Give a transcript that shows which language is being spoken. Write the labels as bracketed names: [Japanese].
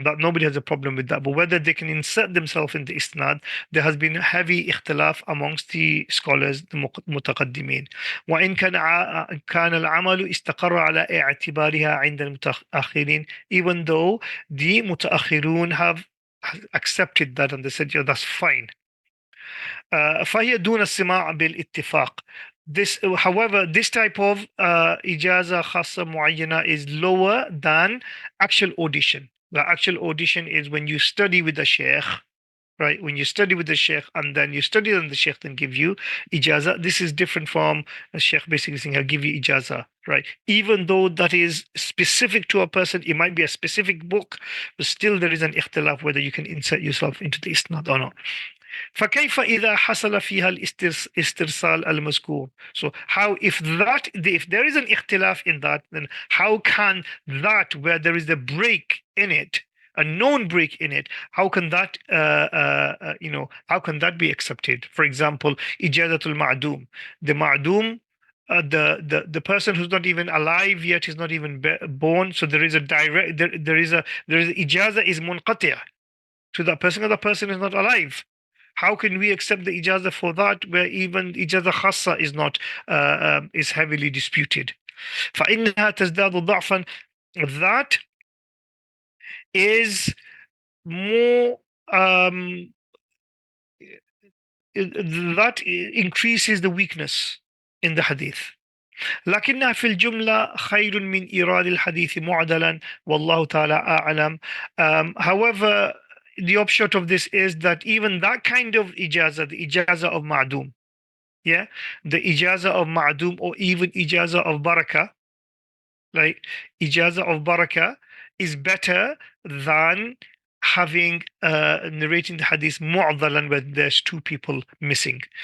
[English] That nobody has a problem with that. But whether they can insert themselves into isnad, there has been heavy ikhtilaf amongst the scholars, the متقدمين. [Arabic] وإن كان العمل استقر على اعتبارها عند المتأخرين, [English] even though the متأخرون have accepted that and they said, yeah, that's fine. [Arabic] فهي دون السماع بالاتفاق. [English] This, however, this type of [Arabic] إجازة خاصة معينة [English] is lower than actual audition. The actual audition is when you study with the sheikh, right? When you study with the sheikh and then you study and the sheikh then give you ijaza. This is different from the sheikh basically saying, I'll give you ijaza, right? Even though that is specific to a person, it might be a specific book, but still there is an ikhtilaf whether you can insert yourself into the isnad or not. [Arabic] فكيف إذا حصل فيها الاسترسال المذكور? [English] So how, if there is an ikhtilaf in that, then how can that, where there is a break in it, a known break in it, how can that how can that be accepted? For example, ijazatul ma'dum, the ma'dum, the person who's not even alive yet, is not even born, so there is a direct there is ijaza is munqati' to that person, and the person is not alive. How can we accept the ijaza for that, where even ijaza khassa is not is heavily disputed? [Arabic] فإنها تزداد ضعفا. [English] That is more that increases the weakness in the hadith. [Arabic] لكنها في الجملة خير من إيراد الحديث معدلا والله تعالى أعلم. [English] However, the upshot of this is that even that kind of ijaza, the ijaza of ma'dum, yeah, the ijaza of ma'dum, or even ijaza of barakah, right? Ijaza of barakah is better than having narrating the hadith mu'adalan when there's two people missing.